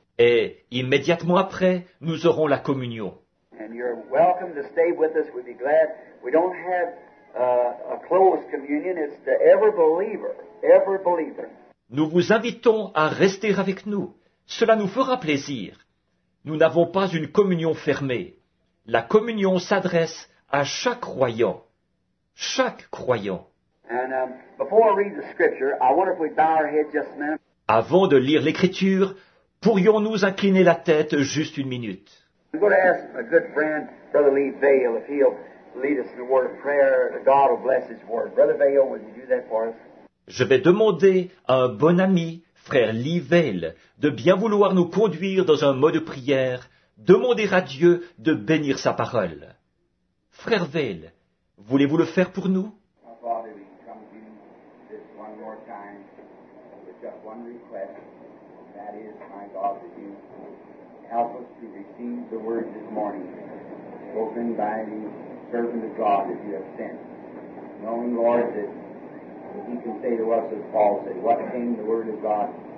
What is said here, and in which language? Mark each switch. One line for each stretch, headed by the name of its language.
French: Et immédiatement après, nous aurons la communion.
English: And you're welcome to stay with us. We'd be glad. We don't have a closed communion. It's to every believer. Every believer.
French: Nous vous invitons à rester avec nous. Cela nous fera plaisir. Nous n'avons pas une communion fermée. La communion s'adresse à chaque croyant. Chaque croyant.
English: And before I read the scripture, I wonder if we'd bow our heads just a minute.
French: Avant de lire l'Écriture, pourrions-nous incliner la tête juste une minute?
English: I'm going to ask a good friend, Brother Lee Vale, if he'll lead us in a word of prayer. That God will bless His word. Brother Vale, would you do that for us?
French: Je vais demander à un bon ami, frère Lee Vale, de bien vouloir nous conduire dans un mot de prière, demander à Dieu de bénir sa parole. Frère Vale, voulez-vous le faire pour nous?
English: Our Father, we come to you this one more time with just one request, and that is, my God, that you help us to receive the word this morning, spoken by the servant of God that you have sent. Knowing, Lord, that He can say to us, as Paul said, what came the word of God?